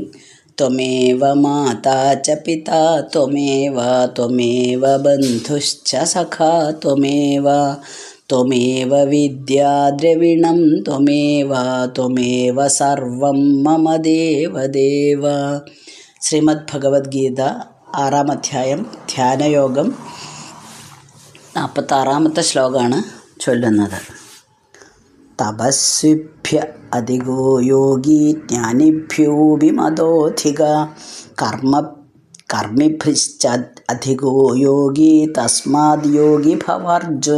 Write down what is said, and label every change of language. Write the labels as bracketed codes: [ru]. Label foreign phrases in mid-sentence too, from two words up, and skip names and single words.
[sa] त्वमेव माता च पिता त्वमेव बन्धुश्च सखा त्वमेव विद्या द्रविणं त्वमेव सर्वं मम देवदेव। [ml] ശ്രീമദ്ഭഗവത്ഗീത 6-ാം അധ്യായം ധ്യാനയോഗം 46-ാമത്തെ ശ്ലോകമാണ് ചൊല്ലുന്നത്. [sa] തപസ്വിഭ്യ അധികോ യോഗി ജ്ഞാനിഭ്യോപി മതോധിക കർമ്മിഭ്യശ്ച അധികോ യോഗി തസ്മാദ് യോഗി ഭവാർജുന.